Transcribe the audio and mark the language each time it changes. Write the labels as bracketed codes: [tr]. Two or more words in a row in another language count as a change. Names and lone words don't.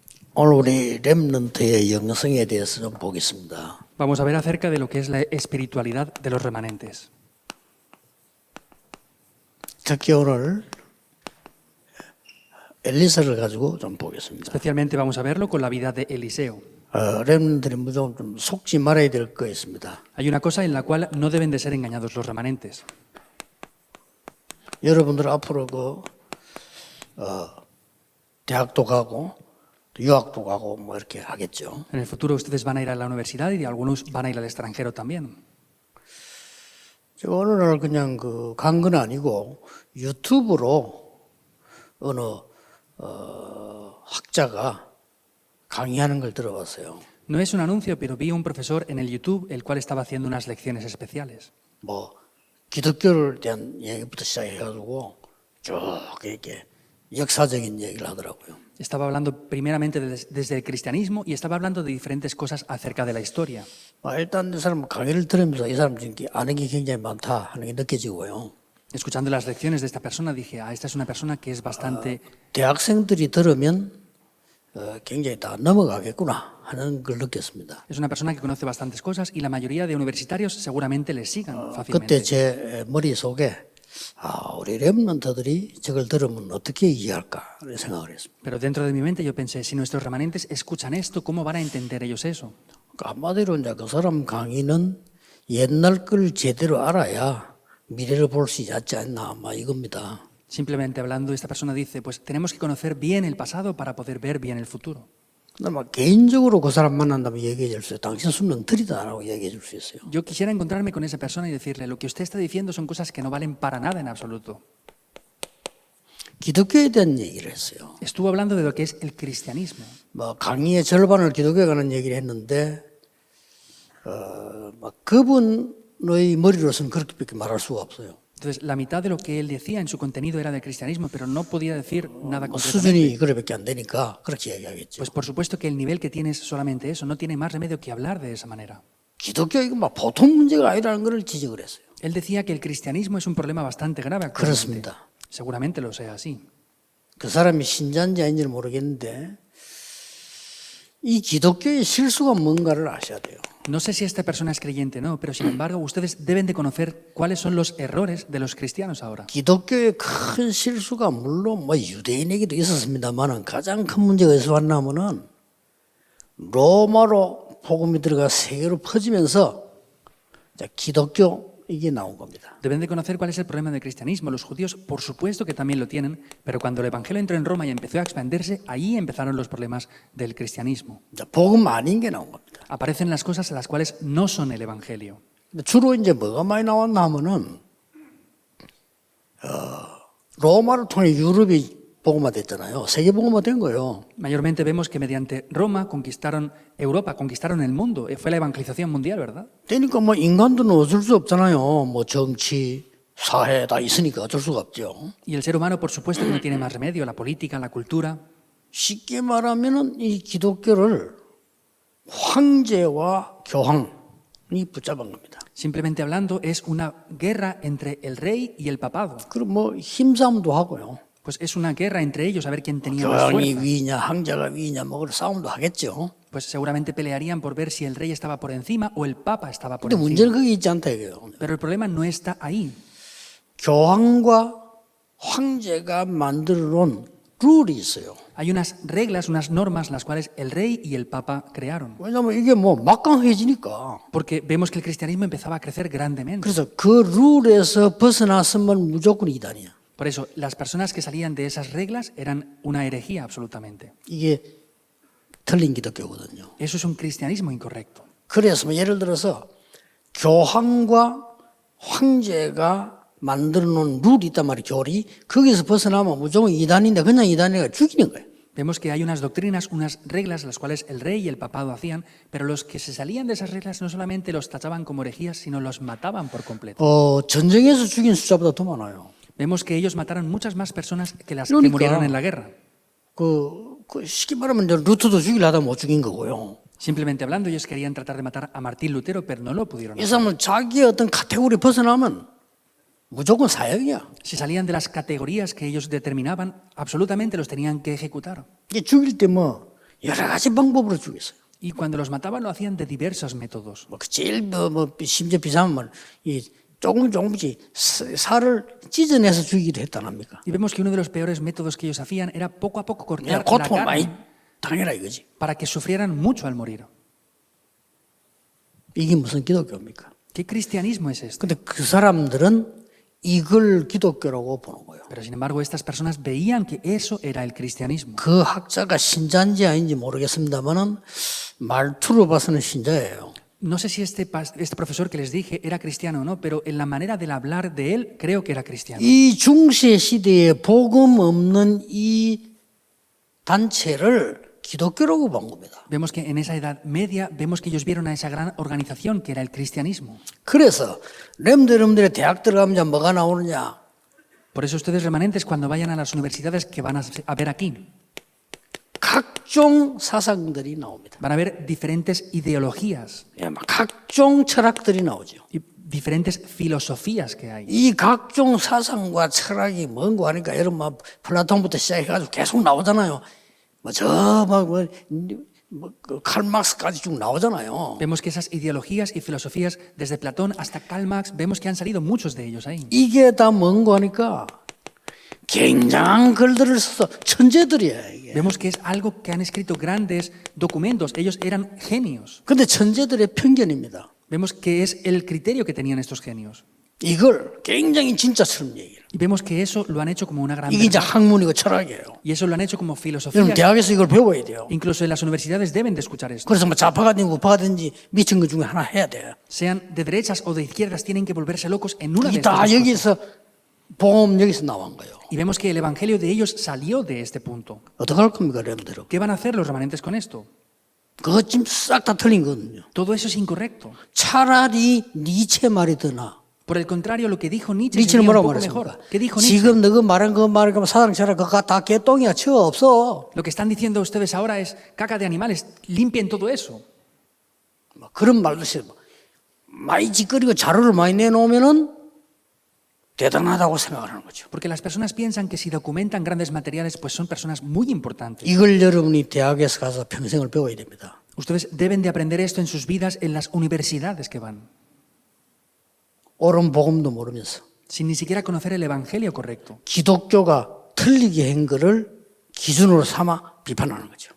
[ko] 오늘 우리 렘넌트의 영성에 대해서 좀 보겠습니다. [es] Vamos a ver acerca de lo que es la espiritualidad de los remanentes. [ko] 특히 오늘 엘리사를 가지고 좀 보겠습니다. [es] Especialmente vamos a verlo con la vida de Eliseo. [ko] 렘넌트들이 무조건 좀 속지 말아야 될 거 있습니다. [es] Hay una cosa en la cual no deben de ser engañados los remanentes. [ko] 여러분들 앞으로 대학도 가고 유학도 가고 뭐 이렇게 하겠죠. [es] En el futuro ustedes van a ir a la universidad y algunos van a ir al extranjero también. [ko] 제가 어느 날 그냥 간 건 아니고 유튜브로 어느 학자가 강의하는 걸 들어봤어요. [es] No es un anuncio, pero vi un profesor en el YouTube el cual estaba haciendo unas lecciones especiales. [ko] 뭐 기독교를 대한 얘기부터 시작해가지고 쭉 이렇게 역사적인 얘기를 하더라고요. [es] Estaba hablando primeramente desde el cristianismo y estaba hablando de diferentes cosas acerca de la historia. [ko] 일단 이 사람 강의를 들으면서 이 사람 지금 아는 게 굉장히 많다 하는 게 느껴지고요. [es] Escuchando las lecciones de esta persona dije, esta es una persona que es bastante... [ko] 대학생들이 들으면 굉장히 다 넘어가겠구나 하는 걸 느꼈습니다. [es] Es una persona que conoce bastantes cosas y la mayoría de universitarios seguramente le sigan [ko] 그때 [es] fácilmente. [ko] 제 머릿속에 우리 렘넌트들이 저걸 들으면 어떻게 이해할까 생각을 했습니다. [es] Pero dentro de mi mente yo pensé, si nuestros remanentes escuchan esto, ¿cómo van a entender ellos eso? [ko] 한마디로 이제 그 사람 강의는 옛날 걸 제대로 알아야 미래를 볼 수 있지 않나 막 이겁니다. [es] Simplemente hablando, esta persona dice, pues tenemos que conocer bien el pasado para poder ver bien el futuro. [ko] 근데 막 개인적으로 그 사람 만난다면 얘기해 줄 수 있어요. 당신 수능틀이다라고 얘기해 줄 수 있어요. [es] Yo quisiera encontrarme con esa persona y decirle, lo que usted está diciendo son cosas que no valen para nada en absoluto. [ko] 기독교에 대한 얘기를 했어요. [es] Estuvo hablando de lo que es el cristianismo. [ko] 뭐 강의의 절반을 기독교에 관한 얘기를 했는데 막 그분의 머리로서는 그렇게밖에 말할 수가 없어요. [es] Entonces, la mitad de lo que él decía en su contenido era del cristianismo, pero no podía decir nada concretamente. [ko] 수준이 그래밖에 안 되니까 그렇게 얘기하겠죠. [es] Pues por supuesto que el nivel que tiene es solamente eso, no tiene más remedio que hablar de esa manera. [ko] 기독교 이거 막 보통 문제가 아니라는 걸 지적을 했어요. [es] Él decía que el cristianismo es un problema bastante grave actualmente. [ko] 그렇습니다. [es] Seguramente lo sea así. [ko] 그 사람이 신자인지 아닌지는 모르겠는데 이 기독교의 실수가 뭔가를 아셔야 돼요. [es] No sé si esta persona es creyente o no, pero sin embargo ustedes deben de conocer cuáles son los errores de los cristianos ahora. [ko] 기독교의 큰 실수가 물론 뭐 유대인에게도 있었습니다만은 가장 큰 문제가 어디서 왔냐면은 로마로 복음이 들어가 세계로 퍼지면서 기독교 이게 나온 겁니다. [es] Deben de conocer cuál es el problema del cristianismo. Los judíos, por supuesto que también lo tienen, pero cuando el evangelio entró en Roma y empezó a expandirse, ahí empezaron los problemas del cristianismo. [ko] 복음 아닌 게 나온 겁니다. [es] Aparecen las cosas a las cuales no son el evangelio. [ko] 주로 이제 뭐가 많이 나왔나 하면은 로마를 통해 유럽이 복음화됐잖아요. 세계 복음화된 거예요. [es] Mayormente vemos que mediante Roma conquistaron Europa, conquistaron el mundo. Fue la evangelización mundial, ¿verdad? [ko] 그러니까 뭐 인간들은 어쩔 수 없잖아요. 뭐 정치, 사회 다 있으니까 어쩔 수가 없죠. [es] Y el ser humano, por supuesto, que no tiene más remedio. La política, la cultura. [ko] 쉽게 말하면은 이 기독교를 황제와 교황이 붙잡은 겁니다. [es] Simplemente hablando, es una guerra entre el rey y el papado. [ko] 그럼 뭐 힘싸움도 하고요. [es] Pues es una guerra entre ellos a ver quién tenía más [ko] 교황이 [es] fuerza. [ko] 위냐, 황제가 위냐, 뭐 그런 싸움도 하겠죠. [es] Pues seguramente pelearían por ver si el rey estaba por encima o el papa estaba por [ko] 근데 문제는 [es] encima. [ko] 그게 있지 않다 이거예요. [es] Pero el problema no está ahí. [ko] 교황과 황제가 만들어 놓은 룰이 있어요. [es] Hay unas reglas, unas normas las cuales el rey y el papa crearon. [ko] 왜냐하면 이게 뭐 막강해지니까. [es] Porque vemos que el cristianismo empezaba a crecer grandemente. [ko] 그래서 그 룰에서 벗어났으면 무조건 이단이야. [es] Por eso, las personas que salían de esas reglas eran una herejía absolutamente. [ko] 이게 틀린 기독교거든요. [es] Eso es un cristianismo incorrecto. [ko] 그래서 뭐 예를 들어서 교황과 황제가 만들어 놓은 룰이 있단 말이에요. 교리. 거기서 벗어나면 무조건 이단인데 그냥 이단이가 죽이는 거예요. [es] Vemos que hay unas doctrinas, unas reglas las cuales el rey y el papado hacían, pero los que se salían de esas reglas no solamente los tachaban como herejías, sino los mataban por completo. [ko] 전쟁에서 죽인 숫자보다 더 많아요. [es] Vemos que ellos mataron muchas más personas que las que [ko] 그러니까. [es] murieron en la guerra. [ko] 쉽게 말하면 이제 루터도 죽이려 하다 못 죽인 거고요. [es] Simplemente hablando, ellos querían tratar de matar a Martín Lutero, pero no lo pudieron [ko] 이 [es] hacer. [ko] 사람은 자기의 어떤 카테고리 벗어나면 무조건 사형이야. [es] Si salían de las categorías que ellos determinaban, absolutamente los tenían que ejecutar. [ko] 이게 죽일 때 뭐 여러 가지 방법으로 죽였어요. [es] Y cuando los mataban lo hacían de diversos métodos. [ko] 뭐 제일 심지어 비상하면 이 조금씩 살을 찢어내서 죽이기도 했다랍니까? [es] Y vemos que uno de los peores métodos que ellos hacían era poco a poco cortar la [ko] 고통을 많이 [es] carne [ko] 당해라 이거지. [es] para que sufrieran mucho al morir. [ko] 이게 무슨 기독교입니까? [es] ¿Qué cristianismo es este? [ko] 근데 그 사람들은 이걸 기독교라고 보는 거예요. [es] Pero sin embargo, estas personas veían que eso era el cristianismo. [ko] 그 학자가 신자인지 아닌지 모르겠습니다만은 말투로 봐서는 신자예요. [es] No sé si este profesor que les dije era cristiano o no, pero en la manera de hablar de él creo que era cristiano. [ko] 이 중세 시대에 복음 없는 이 단체를 기독교라고 본 겁니다. [es] Vemos que en esa Edad Media, vemos que ellos vieron a esa gran organización que era el cristianismo. [ko] 그래서 여러분들의 대학 들어가면 이제 뭐가 나오느냐? [es] Por eso ustedes remanentes cuando vayan a las universidades que van a ver aquí, [ko] 각종 사상들이 나옵니다. [es] van a ver diferentes ideologías [ko] 각종 철학들이 나오죠. [es] y diferentes filosofías que hay. [ko] 이 각종 사상과 철학이 뭔고 하니까 여러분 막 플라톤부터 시작해가지고 계속 나오잖아요. 칼막스까지 쭉 나오잖아요. [es] Vemos que esas ideologías y filosofías, desde Platón hasta Karl Marx, vemos que han salido muchos de ellos ahí. [ko] 이게 다 뭔고 하니까 굉장한 글들을 써서 천재들이야 이게. [es] Vemos que es algo que han escrito grandes documentos. Ellos eran genios. [ko] 근데 천재들의 편견입니다. [es] Vemos que es el criterio que tenían estos genios. [ko] 이걸 굉장히 진짜처럼 얘기해요. [es] Y vemos que eso lo han hecho como una gran [ko] 이게 이제 [es] verdad. [ko] 학문이고 철학이에요. [es] Y eso lo han hecho como filosofía. [ko] 여러분 대학에서 이걸 배워야 돼요. [es] Incluso en las universidades deben de escuchar esto. [ko] 그래서 뭐 좌파가 되고 우파가 되든지 미친 것 중에 하나 해야 돼요. [es] Sean de derechas o de izquierdas, tienen que volverse locos en una de [ko] 이 [es] estas [ko] 다 [es] dos cosas. [ko] 여기서 복음 여기서 나온 거예요. [es] Y vemos que el evangelio de ellos salió de este punto. [ko] 어떻게 할 겁니까, 여러분들? [es] ¿Qué van a hacer los remanentes con esto? [ko] 그것 지금 싹 다 틀린 거거든요. [es] Todo eso es incorrecto. [ko] 차라리 니체 말이 더 나아. [es] Por el contrario, lo que dijo Nietzsche [ko] 니체는 [es] sería un [ko] 뭐라고 [es] poco [ko] 말했습니까? [es] mejor. ¿Qué dijo Nietzsche? [ko] 지금 너가 말한 거 말하면 사랑처럼 그거 다 개똥이야. 치워 없어. [es] Lo que están diciendo ustedes ahora es caca de animales, limpien todo eso. [ko] 뭐 그런 말도 있어요. 많이 짓거리고 자료를 많이 내놓으면은 대단하다고 생각하는 거죠. [es] Porque las personas piensan que si documentan grandes materiales, pues son personas muy importantes. [ko] 이걸 여러분이 대학에서 가서 평생을 배워야 됩니다. [es] Ustedes deben de aprender esto en sus vidas en las universidades que van, [ko] 옳은 복음도 모르면서 [es] sin ni siquiera conocer el evangelio correcto. [ko] 기독교가 틀리게 한 거를 기준으로 삼아 비판하는 거죠.